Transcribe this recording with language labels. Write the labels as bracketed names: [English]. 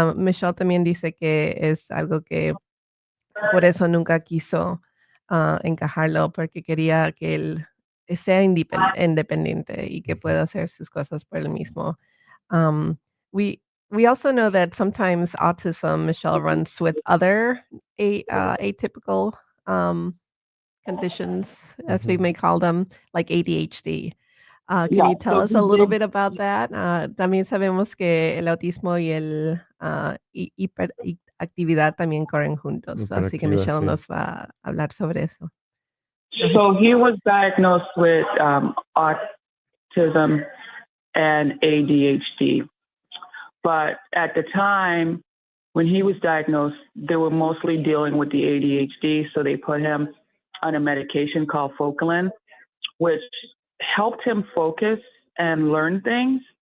[Spanish] Michelle también dice que es algo que por eso nunca quiso encajarlo, porque quería que él sea independiente y que Ujú. pueda hacer sus cosas por él mismo. [English] Um, we we also know that sometimes autism, Michelle, runs with other atypical conditions, as we Ujú. may call them, like ADHD. Can Yeah. you tell So us he a little did. bit about that? [Spanish] También sabemos que el autismo y el hiperactividad también corren juntos, así que Hiperactiva, Michelle sí. nos va a hablar sobre eso. [English] Go ahead. So he was diagnosed with autism and ADHD. But at the time when he was diagnosed, they were mostly dealing with the ADHD. So they put him on a medication called Focalin, which helped him focus and learn things.